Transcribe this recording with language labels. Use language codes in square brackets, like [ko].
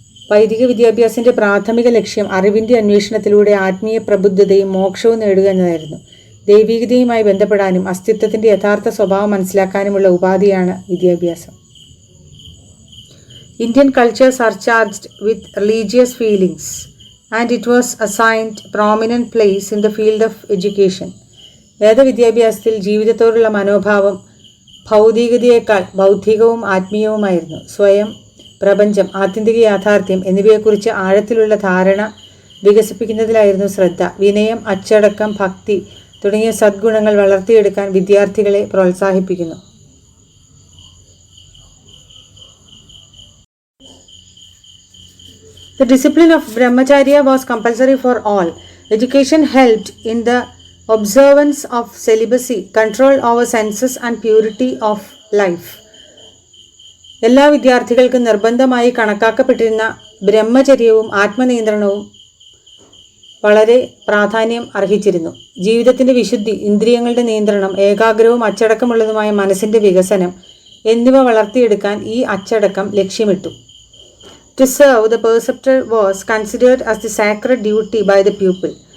[ml] വൈദിക വിദ്യാഭ്യാസത്തിൻ്റെ പ്രാഥമിക ലക്ഷ്യം അറിവിൻ്റെ അന്വേഷണത്തിലൂടെ ആത്മീയ പ്രബുദ്ധതയും മോക്ഷവും നേടുക എന്നതായിരുന്നു. ദൈവികതയുമായി ബന്ധപ്പെടാനും അസ്തിത്വത്തിൻ്റെ യഥാർത്ഥ സ്വഭാവം മനസ്സിലാക്കാനുമുള്ള ഉപാധിയാണ് വിദ്യാഭ്യാസം. [en] Indian cultures are charged with religious feelings and it was assigned prominent place in the field of education. [ml] വേദവിദ്യാഭ്യാസത്തിൽ ജീവിതത്തോടുള്ള മനോഭാവം ഭൗതികതയേക്കാൾ ബൗദ്ധികവും ആത്മീയവുമായിരുന്നു. സ്വയം, പ്രപഞ്ചം, ആത്യന്തിക യാഥാർത്ഥ്യം എന്നിവയെക്കുറിച്ച് ആഴത്തിലുള്ള ധാരണ വികസിപ്പിക്കുന്നതിലായിരുന്നു ശ്രദ്ധ. വിനയം, അച്ചടക്കം, ഭക്തി തുടങ്ങിയ സദ്ഗുണങ്ങൾ വളർത്തിയെടുക്കാൻ വിദ്യാർത്ഥികളെ പ്രോത്സാഹിപ്പിക്കുന്നു. [en] The discipline of Brahmacharya was compulsory for all. Education helped in the observance of celibacy, control over senses and purity of life. [ml] എല്ലാ വിദ്യാർത്ഥികൾക്കും നിർബന്ധമായി കണക്കാക്കപ്പെട്ടിരുന്ന ബ്രഹ്മചര്യവും ആത്മനിയന്ത്രണവും വളരെ പ്രാധാന്യം അർഹിച്ചിരുന്നു. ജീവിതത്തിൻ്റെ വിശുദ്ധി, ഇന്ദ്രിയങ്ങളുടെ നിയന്ത്രണം, ഏകാഗ്രവും അച്ചടക്കമുള്ളതുമായ മനസ്സിൻ്റെ വികസനം എന്നിവ വളർത്തിയെടുക്കാൻ ഈ അച്ചടക്കം ലക്ഷ്യമിട്ടു. [en] To serve the preceptor was considered as the sacred duty by the pupil.